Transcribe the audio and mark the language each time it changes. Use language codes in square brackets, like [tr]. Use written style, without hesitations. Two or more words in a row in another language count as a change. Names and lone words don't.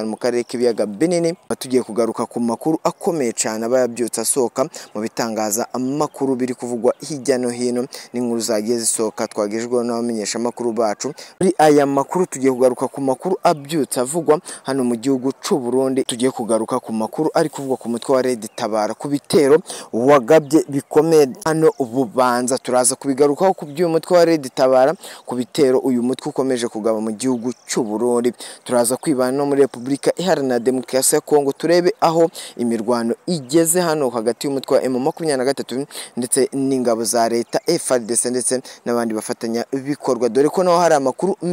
[rw] mu karere k'ibiyaga binini batugiye kugaruka ku makuru akomeye cyane abayabyutsa asohoka mu bitangaza amakuru biri kuvugwa hirya no hino n'inkuru zagiye zisohoka twagejejweho n'abamenyesha amakuru bacu muri aya makuru tugiye kugaruka ku makuru abyutsa avugwa hano mu gihugu cy'u Burundi tugiye kugaruka ku makuru ari kuvugwa ku mutwe wa Red Tabara ku bitero wagabye bikomeye hano ububanza turaza kubigarukaho ku by'uyu mutwe wa Red Tabara ku bitero uyu mutwe ukomeje kugaba mu gihugu cy'u Burundi turaza kwibana no muri Repubulika Iharanira Demokarasi ya Kongo turebe aho imirwano igeze hano hagati y'umutwe wa M23 ndetse n'ingabo za leta FARDC ndetse n'abandi bafatanya bikorwa dore ko naho hari amakuru